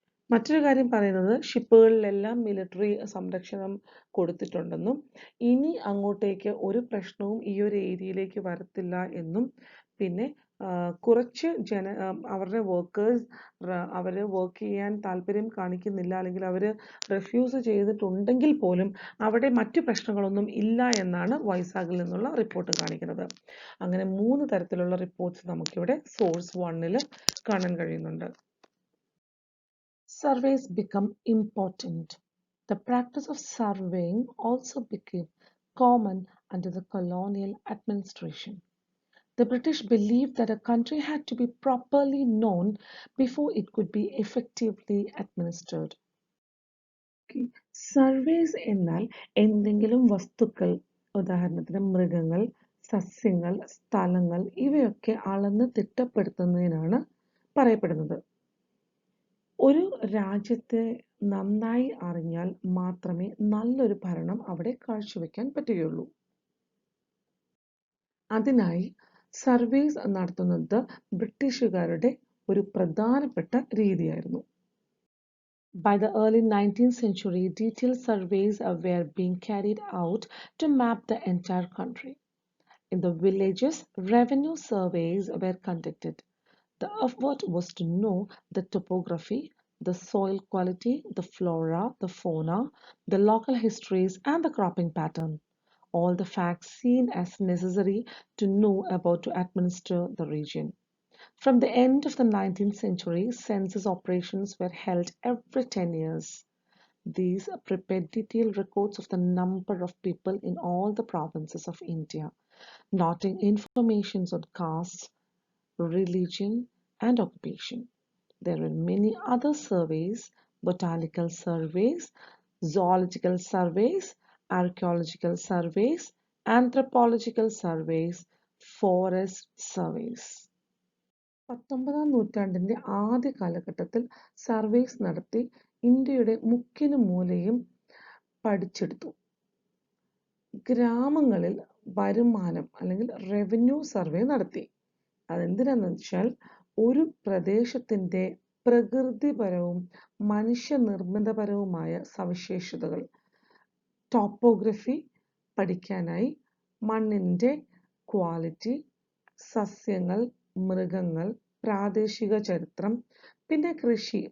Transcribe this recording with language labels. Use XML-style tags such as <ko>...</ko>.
<ml>മറ്റൊരു കാര്യം പറയുന്നത് ഷിപ്പുകളിലെല്ലാം മിലിറ്ററി സംരക്ഷണം കൊടുത്തിട്ടുണ്ടെന്നും ഇനി അങ്ങോട്ടേക്ക് ഒരു പ്രശ്നവും ഈ ഒരു ഏരിയയിലേക്ക് വരത്തില്ല എന്നും, പിന്നെ കുറച്ച് അവരുടെ വർക്കേഴ്സ് അവർ വർക്ക് ചെയ്യാൻ താല്പര്യം കാണിക്കുന്നില്ല, അല്ലെങ്കിൽ അവർ റെഫ്യൂസ് ചെയ്തിട്ടുണ്ടെങ്കിൽ പോലും അവിടെ മറ്റു പ്രശ്നങ്ങളൊന്നും ഇല്ല എന്നാണ് വൈസാഗിൽ നിന്നുള്ള റിപ്പോർട്ട് കാണിക്കുന്നത്. അങ്ങനെ 3 തരത്തിലുള്ള റിപ്പോർട്ട്സ് നമുക്കിവിടെ സോഴ്സ് 1-ൽ കാണാൻ കഴിയുന്നുണ്ട്.</ml> <en>Surveys become important. The practice of surveying also became common under the colonial administration. The British believed that a country had to be properly known before it could be effectively administered.</en> <ml>Surveys എന്നാൽ എന്തെങ്കിലും വസ്തുക്കൾ, ഉദാഹരണത്തിന് മൃഗങ്ങൾ, സസ്യങ്ങൾ, സ്ഥലങ്ങൾ ഇവയൊക്കെ അളന്ന് തിട്ടപ്പെടുത്തുന്നതിനാണ് പറയപ്പെടുന്നത്. ഒരു രാജ്യത്തെ നന്നായി അറിഞ്ഞാൽ മാത്രമേ നല്ലൊരു ഭരണം അവിടെ കാഴ്ചവെക്കാൻ പറ്റുകയുള്ളൂ. അതിനായി സർവേസ് നടത്തുന്നത് ബ്രിട്ടീഷുകാരുടെ ഒരു പ്രധാനപ്പെട്ട രീതിയായിരുന്നു.</ml> <en>By the early 19th century, detailed surveys were being carried out to map the entire country. In the villages, revenue surveys were conducted. The effort was to know the topography, the soil quality, the flora, the fauna, the local histories, and the cropping pattern. All the facts seen as necessary to know about to administer the region. From the end of the 19th century, census operations were held every 10 years. These prepared detailed records of the number of people in all the provinces of India, noting information on caste, religion, and occupation. There were many other surveys: botanical surveys, zoological surveys, archaeological surveys, anthropological surveys, forest surveys.</en> <ml>19ാം നൂറ്റാണ്ടിന്റെ ആദ്യ കാലഘട്ടത്തിൽ surveys നടത്തി ഇന്ത്യയുടെ മുക്കിനും മൂലയും പഠിച്ചെടുത്തു. ഗ്രാമങ്ങളിൽ വരുമാനം അല്ലെങ്കിൽ revenue survey നടത്തി. അതെന്തിനാന്ന് വെച്ചാൽ ഒരു പ്രദേശത്തിന്റെ പ്രകൃതിപരവും മനുഷ്യനിർമ്മിതപരവുമായ സവിശേഷതകൾ, ടോപ്പോഗ്രഫി പഠിക്കാനായി മണ്ണിന്റെ ക്വാളിറ്റി, സസ്യങ്ങൾ, മൃഗങ്ങൾ, പ്രാദേശിക ചരിത്രം, പിന്നെ കൃഷി.</ml>